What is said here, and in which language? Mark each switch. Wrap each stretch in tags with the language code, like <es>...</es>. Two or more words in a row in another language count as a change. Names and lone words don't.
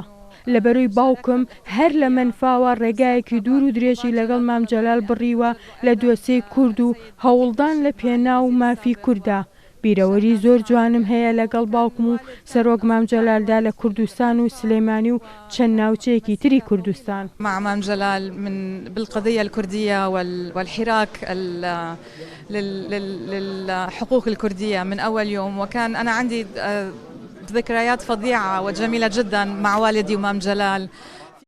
<ckb>لەبەروی باوکم هەر لە منفاوە ڕێگایەکی دوور و درێژی لەگەڵ مام جەلال بڕیوە لە دۆسەی کورد و هەوڵدان لە پێناو و مافی کووردا. بیرەوەری زۆر جوانم هەیە لەگەڵ باوکم و سەرۆک مام جەلالدا لە کوردستان و سلێمانی و چەند ناوچەیەکی تری کوردستان.</ckb> <ar>مع مام جلال بالقضية الكردية والحراك للحقوق الكردية من أول يوم، وكان أنا عندي ذكريات فظيعة وجميلة جدا مع والدي ومام جلال.</ar>